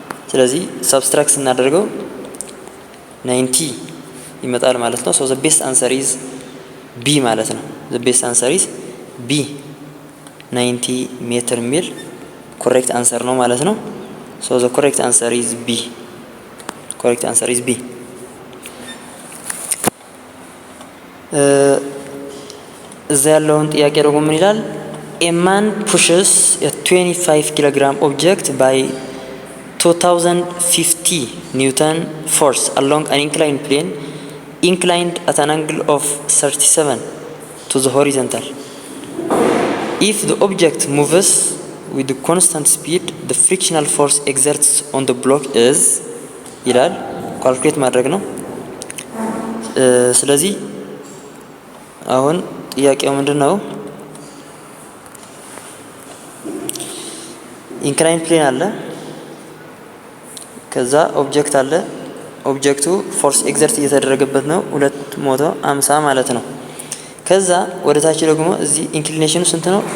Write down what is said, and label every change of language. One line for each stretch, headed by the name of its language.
Amharic: ስለዚህ ሰብስትራክት ስናደርገው 90 ይመጣል ማለት ነው።
English: ሶ ዘ ቤስት አንሰር ኢዝ ቢ
Amharic: ማለት ነው።
English: ዘ ቤስት አንሰር ኢዝ ቢ
Amharic: 90 ሜትር ሚል ኮሬክት አንሰር ነው ማለት ነው። ሶ ዘ
English: ኮሬክት አንሰር ኢዝ ቢ።
Amharic: ኮሬክት አንሰር ኢዝ ቢ። እዛ ያለውን ጥያቄ ደግሞ ምን ይላል?
English: A man pushes a 25 kilogram object by 2050 Newton force along an inclined plane inclined at an angle of 37 to the horizontal. If the object moves with the constant speed, the frictional force exerts on the block is
Amharic: ይላል። ካልኩሌት ማድረግ ነው። ስለዚህ አሁን ጥያቄው ምንድነው? ኢንክላይን ፕሌን አለ፣ ከዛ ኦብጀክት አለ። ኦብጀክቱ ፎርስ ኤግዘርት እየተደረገበት ነው 250 ማለት ነው። ከዛ ወደ ታች ደግሞ እዚህ ኢንክሊኔሽኑ ስንት ነው?